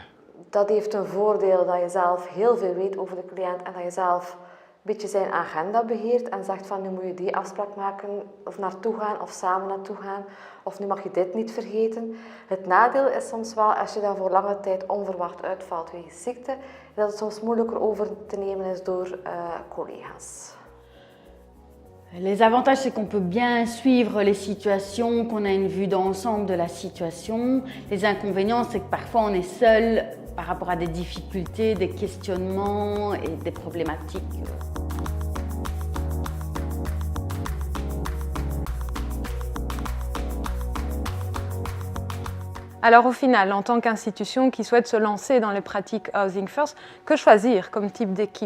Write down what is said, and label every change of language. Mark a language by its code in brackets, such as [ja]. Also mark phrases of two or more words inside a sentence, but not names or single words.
[nl] Dat heeft een voordeel dat je zelf heel veel weet over de cliënt en dat je zelf een beetje zijn agenda beheert en zegt van nu moet je die afspraak maken of naartoe gaan of samen naartoe gaan of nu mag je dit niet vergeten. Het nadeel is soms wel als je dan voor lange tijd onverwacht uitvalt wegens ziekte, dat het soms moeilijker over te nemen is door collega's. [fr] Les avantages, c'est qu'on peut bien suivre les situations, qu'on a une vue d'ensemble de la situation. Les inconvénients, c'est que parfois on est seul par rapport à des difficultés, des questionnements et des problématiques. Alors au final, en tant qu'institution qui souhaite se lancer dans les pratiques Housing First, que choisir comme type d'équipe?